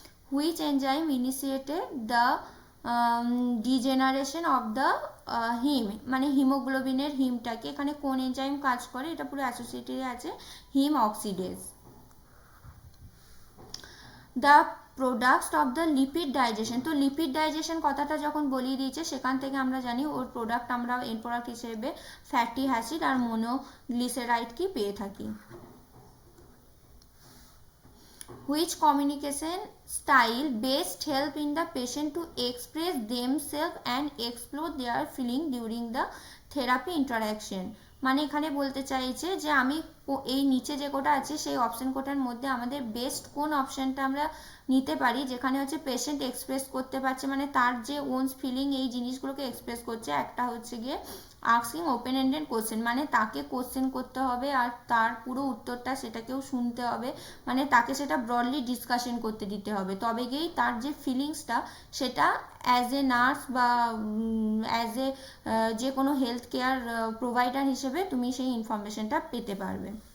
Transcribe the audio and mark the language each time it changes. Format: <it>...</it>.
<en>which enzyme initiated the degeneration of the heme,</en> <bn>মানে হিমোগ্লোবিনের হিমটাকে, এখানে কোন এনজাইম কাজ করে, এটা পুরো অ্যাসোসিয়েটেড আছে হিম oxidase.</bn> <en>The products of the lipid digestion.</en> <bn>তো লিপিড ডাইজেশন কথাটা যখন বলিয়ে দিয়েছে সেখান থেকে আমরা জানি ওর প্রোডাক্ট, আমরা এর প্রোডাক্ট হিসেবে ফ্যাটি অ্যাসিড আর মোনোগ্লিসেরাইড কি পেয়ে থাকি।</bn> <en>Which communication style best help in the patient to express themselves and explore their feeling during the therapy interaction?</en> <bn>মানে এখানে বলতে চাইছে যে আমি এই নিচে যে কোটা আছে সেই অপশন কোটার মধ্যে আমাদের বেস্ট কোন অপশনটা আমরা নিতে পারি যেখানে হচ্ছে পেশেন্ট এক্সপ্রেস করতে পারছে, মানে তার যে ওনস ফিলিং এই জিনিসগুলোকে এক্সপ্রেস করছে। একটা হচ্ছে গিয়ে আস্কিং ওপেন এন্ডেড কোশ্চেন, মানে তাকে কোশ্চেন করতে হবে আর তার পুরো উত্তরটা সেটাকেও শুনতে হবে, মানে তাকে সেটা ব্রডলি ডিসকাশন করতে দিতে হবে, তবে গিয়েই তার যে ফিলিংসটা সেটা অ্যাজ এ নার্স বা অ্যাজ এ যে কোনো হেলথ কেয়ার প্রোভাইডার হিসেবে তুমি সেই ইনফরমেশনটা পেতে পারবে।</bn>